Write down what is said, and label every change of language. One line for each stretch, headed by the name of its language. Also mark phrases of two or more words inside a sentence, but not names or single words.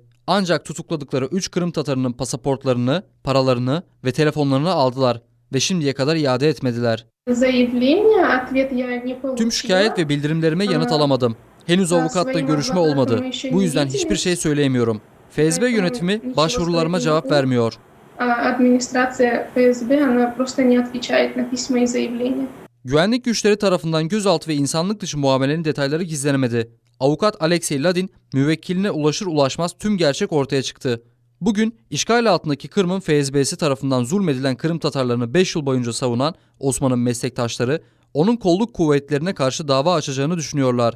Turkish: Ancak tutukladıkları 3 Kırım Tatarının pasaportlarını, paralarını ve telefonlarını aldılar ve şimdiye kadar iade etmediler. Tüm şikayet ve bildirimlerime yanıt alamadım. Henüz avukatla görüşme olmadı. Bu yüzden hiçbir şey söyleyemiyorum. FSB yönetimi başvurularıma cevap vermiyor.
Russian: Администрация ФСБ, она просто не отвечает на письма и заявления.
Turkish: Güvenlik güçleri tarafından gözaltı ve insanlık dışı muamelenin detayları gizlenemedi. Avukat Alexey Ladin müvekkiline ulaşır ulaşmaz tüm gerçek ortaya çıktı. Bugün işgal altındaki Kırım'ın FSB'si tarafından zulmedilen Kırım Tatarlarını 5 yıl boyunca savunan Osman'ın meslektaşları onun kolluk kuvvetlerine karşı dava açacağını düşünüyorlar.